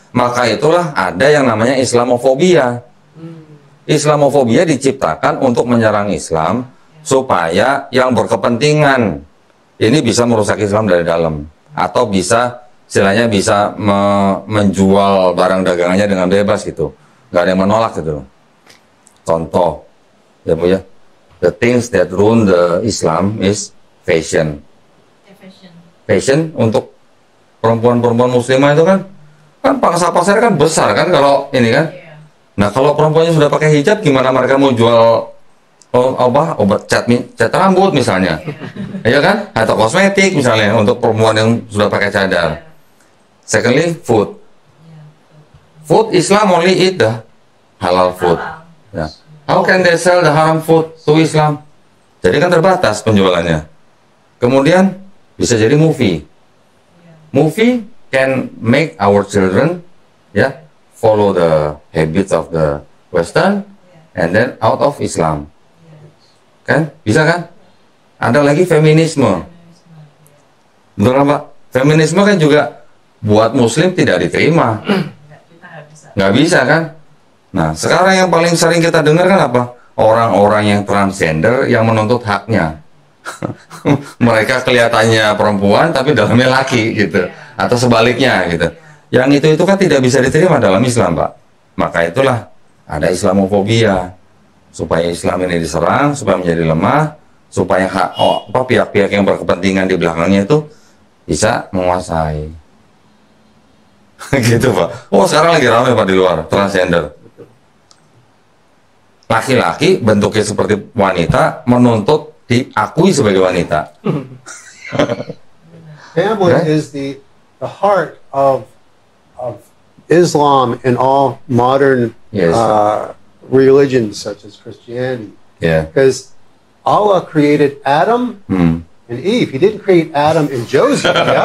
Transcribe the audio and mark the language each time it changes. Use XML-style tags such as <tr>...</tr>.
<id>Maka itulah ada yang namanya Islamofobia. Islamofobia diciptakan untuk menyerang Islam supaya yang berkepentingan ini bisa merusak Islam dari dalam, atau bisa istilahnya bisa menjual barang dagangannya dengan bebas gitu, nggak ada yang menolak gitu.</id> <en>Contoh ya Bu ya, the things that ruin the Islam is fashion.</en> <id>Fashion untuk perempuan-perempuan muslimah itu kan pangsa pasar kan besar kan kalau ini kan. Nah kalau perempuannya sudah pakai hijab, gimana mereka mau jual obat cat rambut misalnya, ya kan, atau kosmetik misalnya untuk perempuan yang sudah pakai cadar.</id> <en>Secondly, food. Islam only eat the halal food. Ya. How can they sell the haram food to Islam?</en> <id>Jadi kan terbatas penjualannya. Kemudian bisa jadi movie.</id> <en>Movie can make our children follow the habits of the Western and then out of Islam.</en> <id>Kan? Bisa kan? Ada lagi feminisme. Betul kan Pak? Feminisme kan juga buat muslim tidak diterima. Nggak bisa kan? Nah, sekarang yang paling sering kita dengar kan apa? Orang-orang yang transgender yang menuntut haknya. Mereka kelihatannya perempuan tapi dalamnya laki gitu. Atau sebaliknya gitu. Yang itu kan tidak bisa diterima dalam Islam, Pak. Maka itulah ada Islamofobia. Supaya Islam ini diserang, supaya menjadi lemah, supaya pihak-pihak yang berkepentingan di belakangnya itu bisa menguasai. Gitu Pak. Oh sekarang lagi ramai Pak di luar, transgender. Laki-laki bentuknya seperti wanita, menuntut diakui sebagai wanita.</id> <en>Family is the heart of Islam and all modern religions such as Christianity. Yeah. Because Allah created Adam and Eve. He didn't create Adam and Joseph.</en>